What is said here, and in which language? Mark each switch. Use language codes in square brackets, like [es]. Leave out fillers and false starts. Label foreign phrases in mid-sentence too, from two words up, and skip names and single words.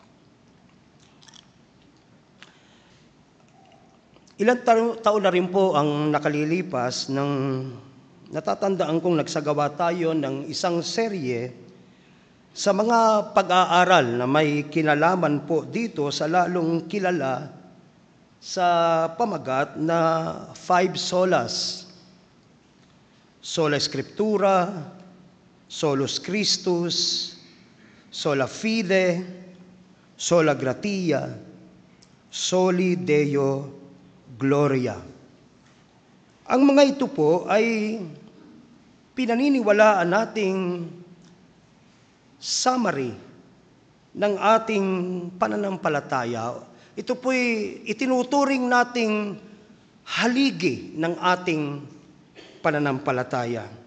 [tl] Ilang taon na rin po ang nakalilipas ng natatandaan kong nagsagawa tayo ng isang serye sa mga pag-aaral na may kinalaman po dito sa lalong kilala sa pamagat na 5 solas. [la] Sola Scriptura, Solus Christus, Sola Fide, Sola Gratia, Soli Deo Gloria. [tl] Ang mga ito po ay pinaniniwalaan nating summary ng ating pananampalataya. Ito po'y itinuturing nating haligi ng ating pananampalataya.